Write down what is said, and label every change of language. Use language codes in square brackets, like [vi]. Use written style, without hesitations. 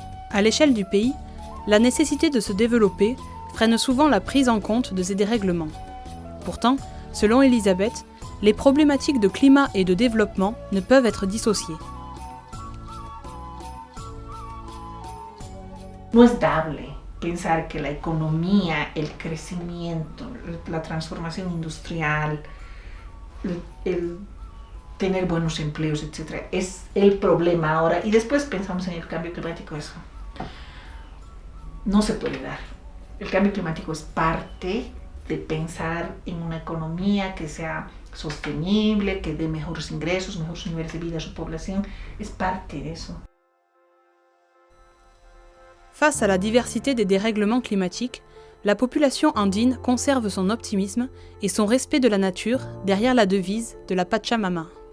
[fr] À l'échelle du pays, la nécessité de se développer freine souvent la prise en compte de ces dérèglements. Pourtant, selon Elisabeth, les problématiques de climat et de développement ne peuvent être dissociées. [es] No es dable pensar que la economía, el crecimiento, la transformación industrial, el tener buenos empleos, etc., es el problema ahora. Y después pensamos en el cambio climático, eso no se puede dar. El cambio climático es parte de pensar en una economía que sea sostenible, que dé mejores ingresos, mejores niveles de vida a su población. Es parte de eso. [fr] Face à la diversité des dérèglements climatiques, la population andine conserve son optimisme et son respect de la nature derrière la devise de la Pachamama.